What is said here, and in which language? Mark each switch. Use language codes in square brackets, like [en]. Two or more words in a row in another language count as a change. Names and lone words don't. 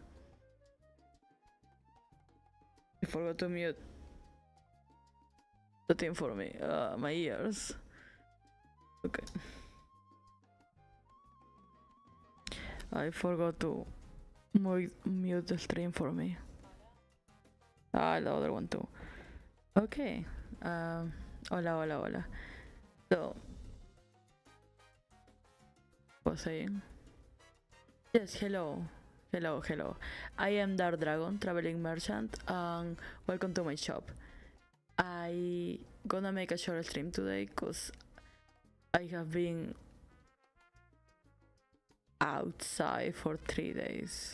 [en] I forgot to mute the thing for me. My ears. Okay. I forgot to mute the stream for me. The other one too. Okay. [es] Hola, hola, hola. [en] So, was saying? Yes, hello. Hello. I am Dark Dragon, traveling merchant, and welcome to my shop. I gonna make a short stream today because I have been outside for 3 days.